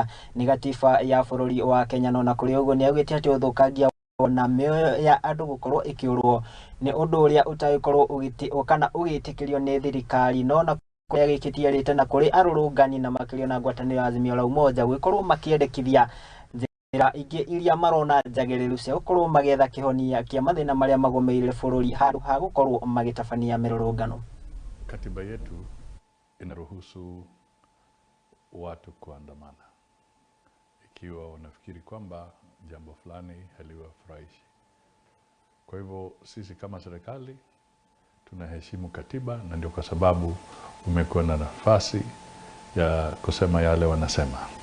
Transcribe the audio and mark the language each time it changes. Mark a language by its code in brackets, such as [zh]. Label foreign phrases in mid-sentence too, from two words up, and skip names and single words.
[ki] ni gatiba ya bururi wa Kenya no na kuri uguo ni augite ati uthukangia na mioyo ya andu gukorwo ikiurwo ni undu uria utagikorwo kana ugitikirio ni thirikari no na kuria gikitiarite na kuri arurungani na makirio na ngwataniro azimio la umoja gwikorwo makiendekithia njira ingi iria marona njagiriru cia gukorwo magetha kihonia kia mathina maria magomeire bururi handu ha gukorwo magitabania mirurungano. [sw] Katiba yetu inaruhusu watu kuandamana ikiwa wanafikiri kwamba jambo fulani haliwafurahishi. Kwa hivyo sisi kama serikali tunaheshimu katiba, na ndio kwa sababu umekuwa na nafasi ya kusema yale wanasema.